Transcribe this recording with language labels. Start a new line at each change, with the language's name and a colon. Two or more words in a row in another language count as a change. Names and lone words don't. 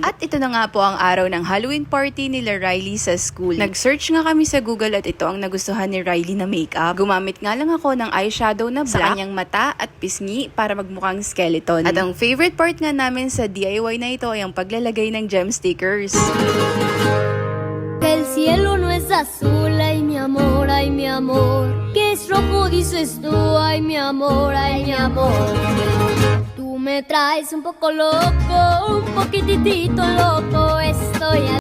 Filipino: At ito na nga po ang araw ng Halloween party nila Riley sa school. Nag-search nga kami sa Google at ito ang nagustuhan ni Riley na makeup. Gumamit nga lang ako ng eyeshadow na black sa kanyang mata at pisngi para magmukhang skeleton. At ang
English: favorite part
Filipino: nga namin sa DIY na ito ay ang paglalagay ng
English: gem stickers.
Spanish: Que el cielo no es azul, ay mi amor, que es rojo dices tú, ay mi amor, tú me traes un poco loco, un poquitito loco, estoy